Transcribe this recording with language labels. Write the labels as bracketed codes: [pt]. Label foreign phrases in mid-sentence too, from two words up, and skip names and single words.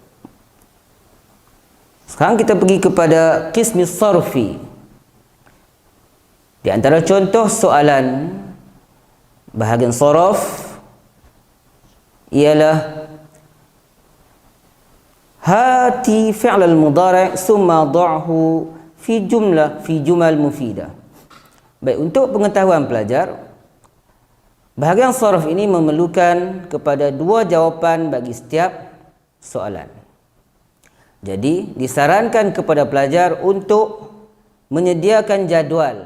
[ms] Sekarang kita pergi kepada [ar] القسم الصرفي. [ms] Di antara contoh soalan bahagian saraf ialah [ar] هات الفعل المضارع ثم ضعه في جمل مفيدة. [ms] Baik, untuk pengetahuan pelajar, bahagian saraf ini memerlukan kepada dua jawapan bagi setiap soalan. Jadi, disarankan kepada pelajar untuk menyediakan jadual.